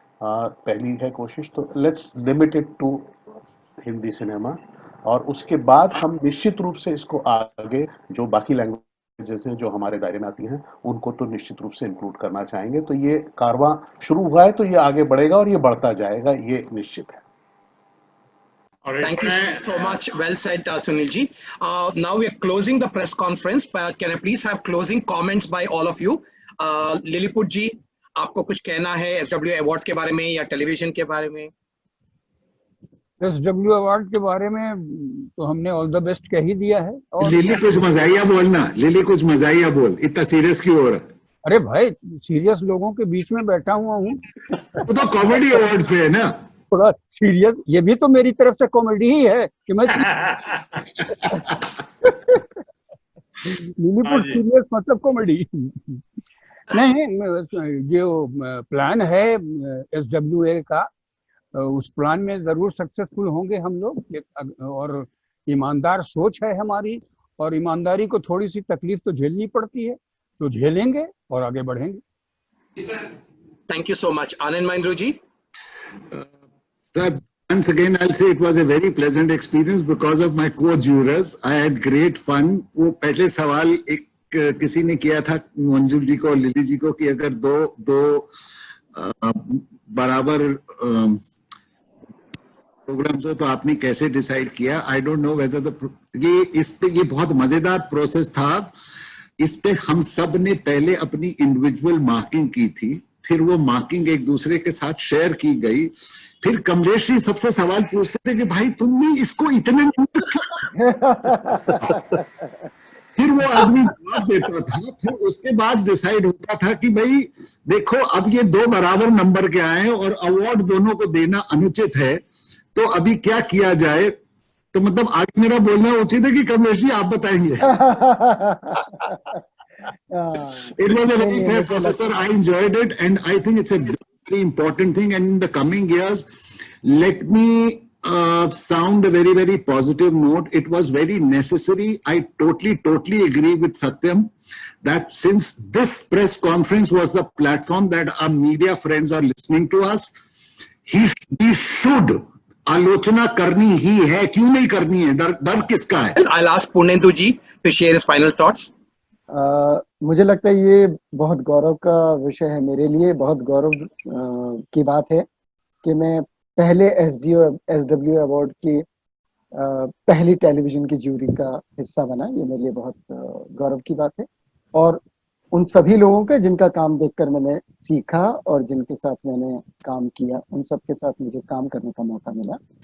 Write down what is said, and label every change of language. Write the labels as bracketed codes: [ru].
[hi] पहली है कोशिश, तो [en] let's limit it to Hindi cinema, [hi] और उसके बाद हम निश्चित रूप से इसको आगे जो बाकी लैंग्वेजेस हैं जो हमारे दायरे में आती हैं उनको तो निश्चित रूप से इंक्लूड करना चाहेंगे। तो ये कारवां शुरू हुआ है तो ये आगे बढ़ेगा और ये बढ़ता जाएगा, ये निश्चित है। [en] Thank you so much. Well said, Sunil ji. Now we are closing the press conference. Can I please have closing comments by all of you? Lilliput ji, [hi] आपको कुछ कहना है SWA अवार्ड्स के बारे में या टेलीविजन के बारे में? SW अवार्ड के बारे में तो हमने [en] all the best [hi] कह ही दिया है। और लिली कुछ मजाइया बोलना, लिली कुछ मजाइया बोल, इतना सीरियस क्यों हो रहा? अरे भाई, सीरियस लोगों के बीच में बैठा हुआ हूँ। वो तो कॉमेडी अवार्ड्स पे है ना, थोड़ा सीरियस, ये भी तो मेरी तरफ से कॉमेडी ही है कि मैं लिलीपुट सीरियस मतलब कॉमेडी नहीं। जो प्लान है SWA का, उस प्लान में जरूर सक्सेसफुल होंगे हम लोग, और ईमानदार सोच है हमारी, और ईमानदारी को थोड़ी सी तकलीफ तो झेलनी पड़ती है, तो झेलेंगे और आगे बढ़ेंगे। [en] Thank you so much. Anand Mahindra ji. Sir, once again I'll say it was a very pleasant experience because of my co-jurors. I had great fun. [hi] वो पहले सवाल एक किसी ने किया था मंजूर जी को और लिली जी को कि अगर दो बराबर प्रोग्राम्स हो तो आपने कैसे डिसाइड किया? [en] I don't know whether [hi] ये बहुत मजेदार प्रोसेस था। इस पे हम सब ने पहले अपनी इंडिविजुअल मार्किंग की थी, फिर वो मार्किंग एक दूसरे के साथ शेयर की गई, फिर कमलेश जी सबसे सवाल पूछते थे कि भाई तुमने इसको इतने फिर वो आदमी जवाब देता था, फिर उसके बाद डिसाइड होता था कि भाई देखो अब ये 2 बराबर नंबर के आए हैं और अवार्ड दोनों को देना अनुचित है, तो अभी क्या किया जाए? तो मतलब आगे मेरा बोलना उचित है कि कमलेश जी आप बताएंगे? [en] It was a very fair process, sir. I enjoyed it, and I think it's a very important thing. And in the coming years, let me sound a very, very positive note. It was very necessary. I totally agree with Satyam that since this press conference was the platform that our media friends are listening to us, he should [hi] आलोचना करनी ही है. क्यों नहीं करनी है? डर किसका है? [en] I'll ask Purnendu ji to share his final thoughts. [hi] मुझे लगता है ये बहुत गौरव का विषय है मेरे लिए. बहुत गौरव की बात है कि मैं पहले SW अवार्ड की पहली टेलीविजन की जूरी का हिस्सा बना. ये मेरे लिए बहुत गौरव की बात है. और उन सभी लोगों का जिनका काम देखकर मैंने सीखा और जिनके साथ मैंने काम किया, उन सब के साथ मुझे काम करने का मौका मिला.